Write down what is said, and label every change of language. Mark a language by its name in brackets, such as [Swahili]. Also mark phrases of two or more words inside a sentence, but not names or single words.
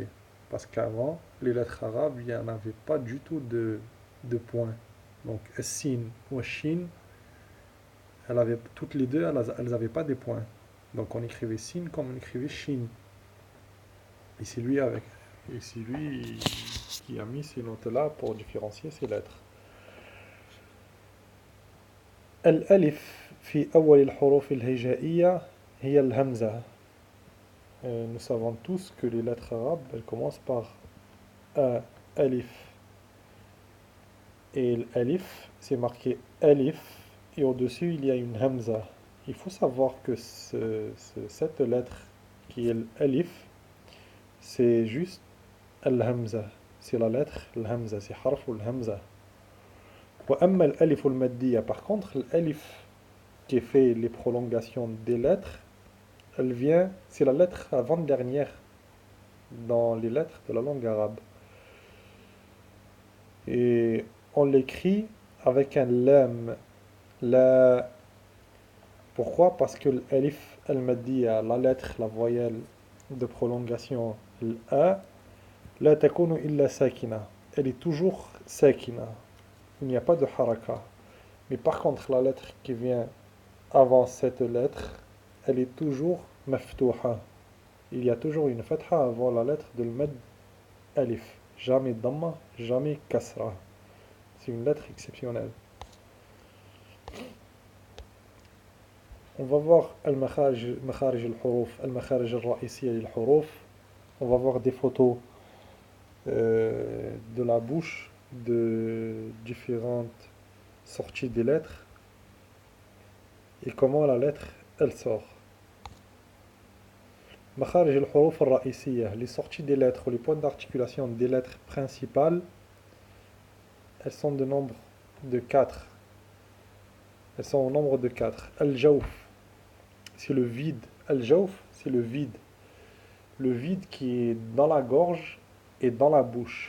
[French] Parce qu'avant, les lettres arabes, il n'y en avait pas du tout de points. Donc, Sin ou Shin, toutes les deux, elles n'avaient pas des points. Donc, on écrivait Sin comme on écrivait Shin. Et c'est lui qui a mis ces notes-là pour différencier ces lettres. [Arabic] الألف في أول الحروف الهجائية هي الهمزة. [French] Nous savons tous que les lettres arabes, elles commencent par A, alif. Et l'alif, c'est marqué alif, et au-dessus, il y a une hamza. Il faut savoir que cette lettre, qui est l'alif, c'est juste al-hamza. C'est la lettre al-hamza, c'est [Arabic] حرف الهمزة. وأما الألف المادية, [French] par contre, l'alif qui fait les prolongations des lettres, elle vient, c'est la lettre avant-dernière dans les lettres de la langue arabe. Et on l'écrit avec un lam. La... Pourquoi? Parce que l' [Arabic] الألف المادية, [French] la lettre, la voyelle de prolongation, l'a, [Arabic] لا تكون إلا ساكنة. [French] Elle est toujours sakina. Il n'y a pas de haraka. Mais par contre, la lettre qui vient avant cette lettre, elle est toujours maftuha. Il y a toujours une fatha avant la lettre de l'mad alif. Jamais damma, jamais kasra. C'est une lettre exceptionnelle. On va voir [Arabic] المخارج الحروف، المخارج الرئيسية الحروف. [French] On va voir des photos de la bouche de différentes sorties des lettres et comment la lettre elle sort. [Arabic] مخارج الحروف الرئيسية, [French] les sorties des lettres, les points d'articulation des lettres principales, elles sont de nombre de 4. Elles sont au nombre de 4. Al-jawf, c'est le vide. Al-jawf, c'est le vide. Le vide qui est dans la gorge et dans la bouche.